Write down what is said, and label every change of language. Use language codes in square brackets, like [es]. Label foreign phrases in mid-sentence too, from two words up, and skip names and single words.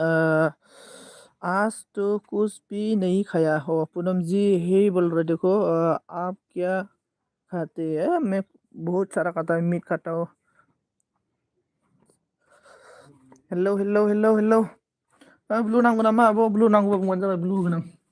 [hi] आज तो कुछ भी नहीं खाया हो। पूनम जी ही बोल रहे, देखो आप क्या खाते हैं? मैं बहुत सारा खाता हूँ, मीट खाता हूँ। [en] hello hello hello hello. [brx] ब्लू नांगौ नामा आब'? ब्लू नांगौबा बुंबानो जाबाय, ब्लू होगोन आं।